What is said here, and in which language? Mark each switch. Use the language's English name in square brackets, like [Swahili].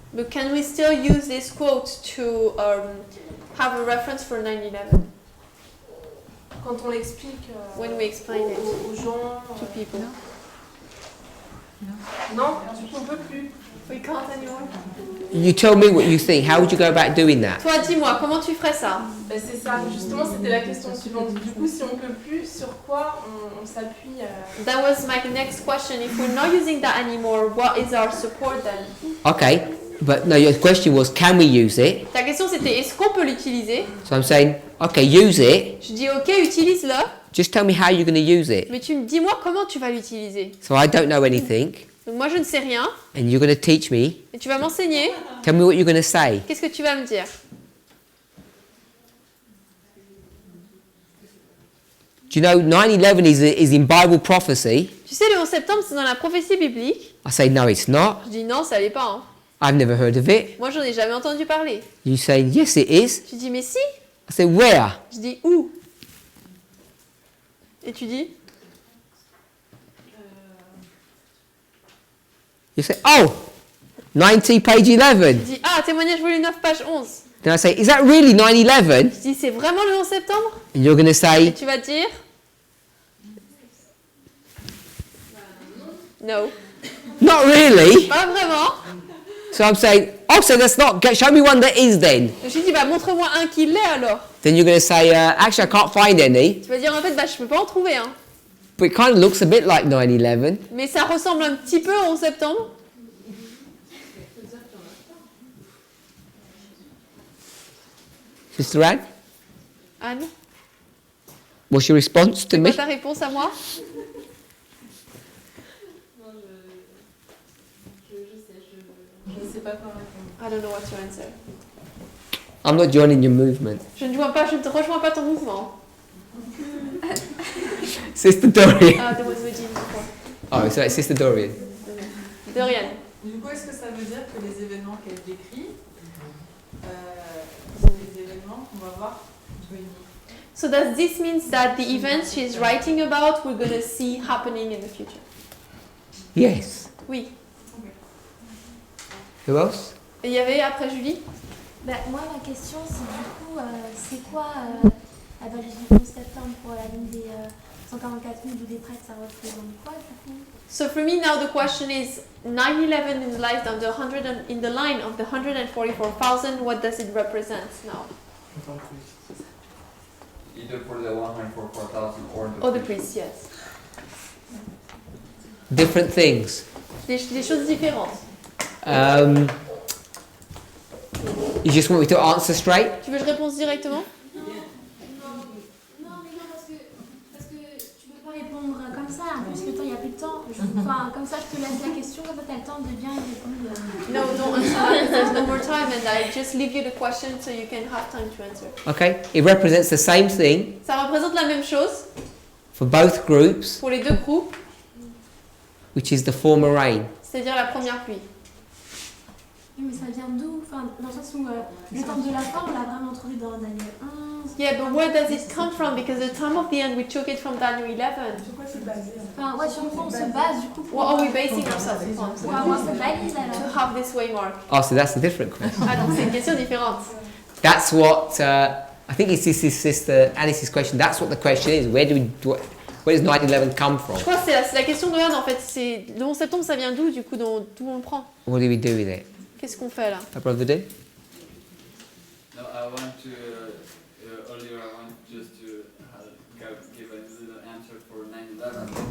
[English] But can we still use this quote to have a reference for 9/11 [French] Quand on l'explique [English] when we explain it [French] aux gens, [English] to people? [French] non, du coup on peut plus. [English] We can't anymore. You tell me what you think. How would you go about doing that? [French] Toi, dis-moi, comment tu ferais ça? Ben, c'est ça, justement c'était la question suivante. Du coup si on peut plus, sur quoi on s'appuie [English] That was my next question. If we're not using that anymore, what is our support then? Okay, but no, your question was, can we use it? [French] Ta question c'était est-ce qu'on peut l'utiliser? [English] So I'm saying, okay, use it. [French] Je dis ok, utilise-le, [English] Just tell me how you're going to use it. [French] mais tu me dis-moi comment tu vas l'utiliser. [English] So I don't know anything, [French] Donc moi je ne sais rien, [English] and you're going to teach me. [French] et tu vas m'enseigner. [English] Tell me what you're going to say. [French] Qu'est-ce que tu vas me dire? [English] Do you know 9/11 is in Bible prophecy? [French] Tu sais, le 11 septembre, c'est dans la prophétie biblique. [English] I say, no, it's not. [French] Je dis non, ça l'est pas. Hein. [English] I've never heard of it. [French] Moi, j'en ai jamais entendu parler. [English] You say, yes, it is. [French] Tu dis mais si. [English] I say, where? [French] Je dis où? Et tu dis? [English] You say, oh, 90 page 11. [French] Je dis ah, témoignage volume 9, page 11. [English] Then I say, is that really 9/11? [French] Je dis c'est vraiment le 11 septembre? [English] And you're going to [French] Et [English] say, [French] tu vas dire? [English] No. not really. [French] Pas vraiment. [English] So I'm saying, oh, so that's not, show me one that is then. [French] Je lui dis bah montre-moi un qui l'est alors. [English] Then you're going to say, actually, I can't find any. [French] Tu vas dire en fait bah je peux pas en trouver hein. [English] But it kind of looks a bit like 9/11. [French] Mais ça ressemble un petit peu au 11 septembre. [English] Sister Anne, [French] Anne, [English] what's your response to [French] c'est [English] me? [French] quoi ta réponse à moi? Je ne sais pas quoi répondre. [English] I don't know what to answer. I'm not joining your movement. [French] Je ne te rejoins pas ton mouvement. [English] Sister Dorian. Ah, there was Virginie before. Oh, so it's Sister Dorian. Dorian. [French] Du coup, est-ce que ça veut dire que les événements qu'elle décrit sont les événements qu'on va voir réunis? [English] So does this mean that the events she's writing about we're going to see happening in the future? Yes. [French] Oui. [English] Who else? [French] Et il y avait après Julie? Bah, moi, ma question, c'est du coup, c'est quoi la balise du 11 septembre pour la ligne des 144 000 ou des prêtres, ça représente quoi du coup? [English] So for me now the question is 9/11 in the line of the 100 and, in the line of the 144,000. What does it represent now? Either for the 144,000 Or the priest. priests, yes. Different things. [French] Des choses différentes. [English] You just want me to answer straight? [French] Tu veux que je réponde directement? Non, parce que tu peux pas répondre comme ça. En plus, le temps, il n'y a plus de temps. Enfin, comme ça, je te laisse la question, comme ça, tu as le temps de bien y répondre. [English] No, don't answer that because there's no more time and I just leave you the question so you can have time to answer. Okay. It represents the same thing [French] Ça représente la même chose [English] for both groups, [French] pour les deux groupes, [English] which is the former rain. [French] c'est-à-dire la première pluie. Oui, mais ça vient d'où? Enfin, dans le sens où le temps de la fin, on l'a vraiment trouvé dans Daniel 11. [English] Yeah, but where does it come from? Because the time of the end, we took it from Daniel 11. [French] Sur quoi c'est basé Enfin, ouais, sur quoi on se base du coup pour, [English] What are we basing ourselves upon? [French] pour avoir cette balise [English] To [French] alors? [English] have this waymark. Oh, so that's a different question. [French] Ah, donc c'est une question différente. [English] That's what I think it's this is Sister Alice's question. That's what the question is. Where does 9/11 come from? [French] Je crois que c'est la question de Anne en fait. C'est le 11 septembre, ça vient d'où du coup, d'où on le prend? [English] What do we do with it? [French] Qu'est-ce qu'on fait là? [English] My brother do? No, I want to, earlier I want just to give a little answer for 9/11.